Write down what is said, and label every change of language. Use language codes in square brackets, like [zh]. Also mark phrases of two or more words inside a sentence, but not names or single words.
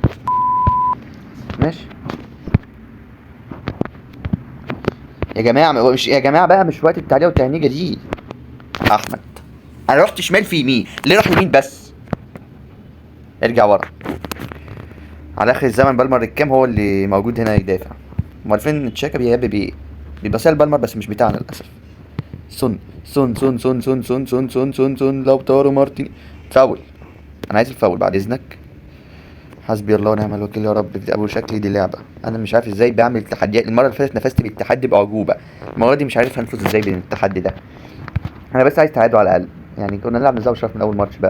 [ar] ماشي يا جماعه، مش يا جماعه بقى، مش وقت التعليق والتهنيجه دي. احمد، انا رحت شمال في يمين، ليه راح يمين بس؟ ارجع ورا. على اخر الزمن بالمر الكام هو اللي موجود هنا يدافع. امال فين تشاكا بيهب بيه؟ بيبقى سهل بالمر بس مش بتاعنا للاسف. سون سون سون سون سون سون سون سون سون سون لوتارو مارتين. فاول. انا عايز الفاول بعد اذنك. حسبي الله ونعم الوكيل يا رب. في ابو شكلي دي لعبه، انا مش عارف ازاي بعمل تحديات. المره اللي فاتت نفست بالتحدي باعجوبه، المره دي مش عارف هنفوز ازاي بين التحدي ده. انا بس عايز تعادل على الاقل يعني. كنا نلعب نزاوي شرف من اول ماتش بقى.